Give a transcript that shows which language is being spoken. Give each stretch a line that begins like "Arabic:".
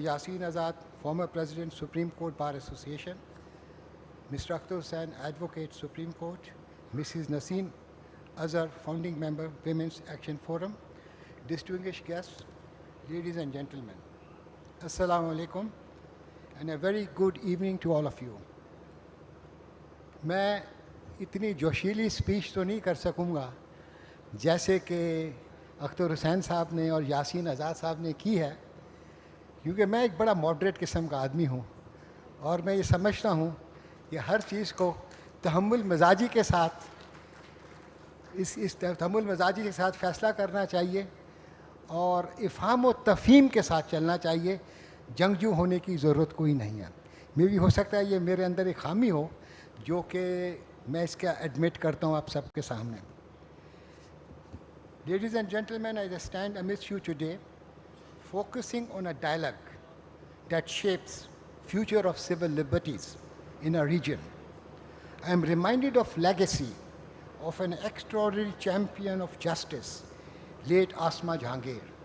English: Yasin Azad, former President, Supreme Court Bar Association. Mr. Akhtar Hussain, Advocate, Supreme Court. Mrs. Naseem Azhar, Founding Member, Women's Action Forum. Distinguished guests, ladies and gentlemen. Assalamu alaikum. And a very good evening to all of you.
Hindi: मैं इतनी जोशीली speech तो नहीं कर सकूँगा जैसे कि अख्तर हुसैन साहब ने और यासीन आज़ाद साहब ने की है, क्योंकि मैं एक बड़ा मॉडरेट किस्म का आदमी हूँ और मैं ये समझता हूँ कि हर चीज़ को तहम्मुल मिजाजी के साथ इस तहम्मुल मिजाजी के साथ फ़ैसला करना चाहिए और इफ़हाम व तफ़हीम के साथ चलना चाहिए। जंगजू होने की ज़रूरत कोई नहीं है। मे भी हो सकता है ये मेरे अंदर एक खामी हो जो कि मैं इसका एडमिट करता हूँ आप सबके सामने।
English: Ladies and gentlemen, I stand amidst you today focusing on a dialogue that shapes future of civil liberties in our region. I am reminded of legacy of an extraordinary champion of justice, late Asma Jahangir.